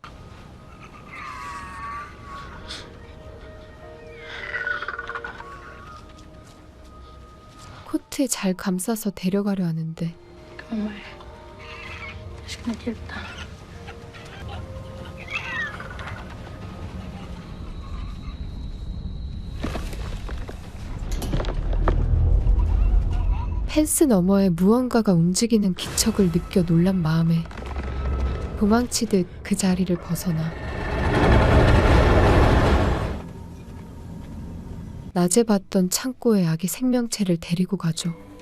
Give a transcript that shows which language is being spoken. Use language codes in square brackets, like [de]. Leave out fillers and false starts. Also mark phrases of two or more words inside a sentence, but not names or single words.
[ko] 코트에 잘 감싸서 데려가려 하는데 [da] Kom med. Jeg skal nok hjælpe dig. [ko] 펜스 너머에 무언가가 움직이는 기척을 느껴 놀란 마음에 도망치듯 그 자리를 벗어나 낮에 봤던 창고에 아기 생명체를 데리고 가죠.